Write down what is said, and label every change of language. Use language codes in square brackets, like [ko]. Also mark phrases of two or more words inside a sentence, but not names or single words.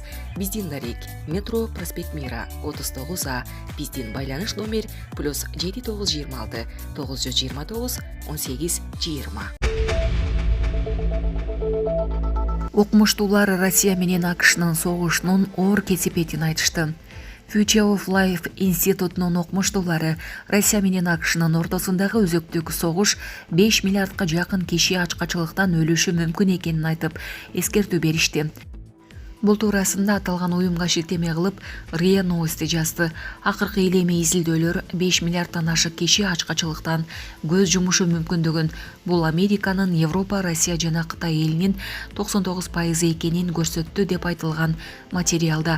[ky] Биздин дарек метро проспект Мира 39А. Биздин байланыш номер +7926 929 1820. Окумуштуулар Россия менен АКШнын согушунун оор кесепетин айтышты. Future of Life институтунун окумуштуулары Россия менен АКШнын ортосундагы өзөктүк согуш 5 миллиардка жакын киши ачкачылыктан өлүшү мүмкүн экенин айтып, эскертүү беришти. Бул туурасында аталган уюмга шилтеме кылып РИА Новости жазды. Акыркы илемий изилдөөлөр 5 миллиардтан ашык киши ачкачылыктан көз жумушу мүмкүндүгүн, бул Американын, Европа, Россия жана Кытай элинин 99% экенин көрсөттү деп айтылган материалда.